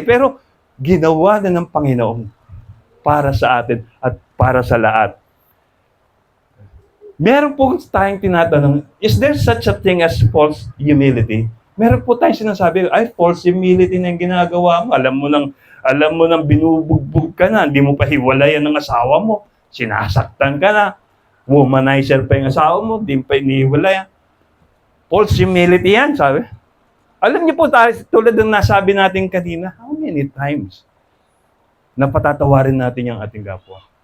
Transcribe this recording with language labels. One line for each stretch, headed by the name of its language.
Filipino: Pero ginawa na ng Panginoon para sa atin at para sa lahat. Meron po tayong tinatanong,
English: is there such a thing as false humility?
Filipino: Meron po tayong sinasabi, ay, false humility na yung ginagawa mo. Alam mo nang binubugbog ka na, hindi mo pa hiwalayan ng asawa mo. Sinasaktan ka na. Womanizer pa yung asawa mo, hindi pa inihiwalayan. False humility yan, sabi. Alam niyo po tayo, tulad ng nasabi natin kanina,
English: how many times
Filipino: na patatawarin natin yung ating kapwa?